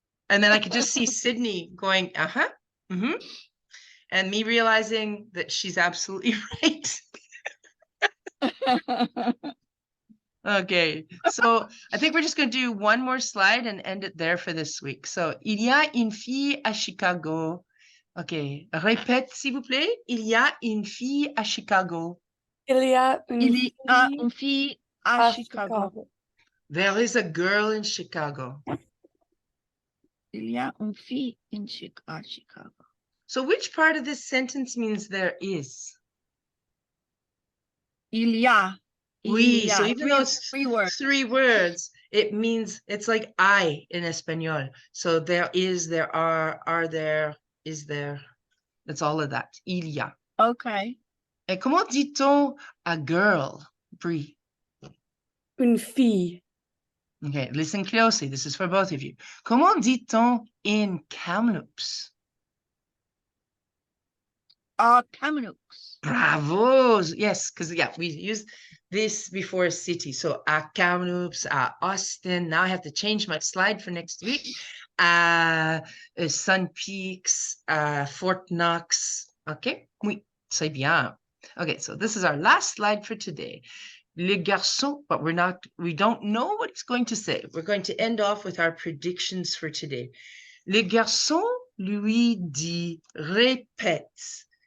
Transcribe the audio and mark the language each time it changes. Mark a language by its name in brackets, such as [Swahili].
[English] And then I could just see Sydney going, uh-huh, mm-hmm. And me realizing that she's absolutely right. Okay, so I think we're just going to do one more slide and end it there for this week. [French] So, il y a une fille à Chicago. Okay, répète s'il vous plaît. Il y a une fille à Chicago. Il y a une Il y a fille une fille à Chicago. [English] There is a girl in Chicago. [French] Il y a une fille à Chicago. [English] So which part of this sentence means there is? [French] Il y a. [English] Oui, so even though it's three words. 3 words, it means it's like I in Espanol. So there is, there are there, is there. That's all of that. Il y a. Okay. [French] Et comment dit-on [English] a girl, [French] Brie? Une fille. [English] Okay, listen closely. This is for both of you. [French] Comment dit-on [English] in Kamloops? Kamloops. Bravo. Yes, because we used this before city. So Kamloops, Austin. Now I have to change my slide for next week. Sun Peaks, Fort Knox. Okay, [French] oui, c'est bien. [English] Okay, so this is our last slide for today. Le garçon, but we don't know what it's going to say. We're going to end off with our predictions for today. [French] Le garçon lui dit répète.